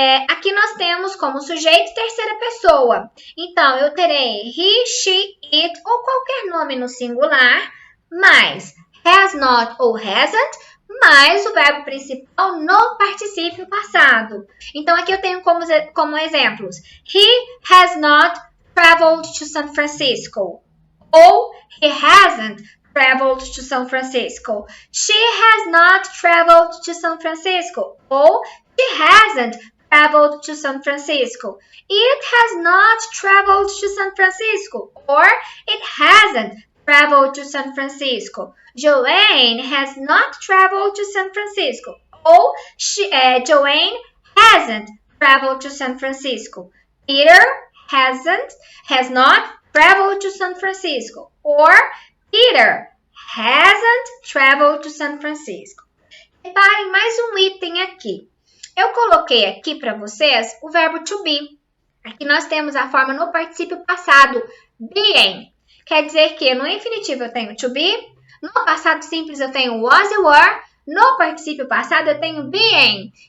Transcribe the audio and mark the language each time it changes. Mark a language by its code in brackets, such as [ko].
[pt] Aqui nós temos como sujeito terceira pessoa. Então, eu terei he, she, it ou qualquer nome no singular, mais has not ou hasn't, mais o verbo principal no particípio passado. Então, aqui eu tenho como exemplos. [en] He has not traveled to San Francisco. [pt] Ou [en] he hasn't traveled to San Francisco. She has not traveled to San Francisco. [pt] Ou [en] she hasn't traveled to San Francisco. It has not traveled to San Francisco. Or it hasn't traveled to San Francisco. Joanne has not traveled to San Francisco. [pt] Ou [en] Joanne hasn't traveled to San Francisco. Peter has not traveled to San Francisco. Or Peter hasn't traveled to San Francisco. [pt] Reparem mais um item aqui. Eu coloquei aqui para vocês o verbo to be. Aqui nós temos a forma no particípio passado, being. Quer dizer que no infinitivo eu tenho to be, no passado simples eu tenho was e were, no particípio passado eu tenho being.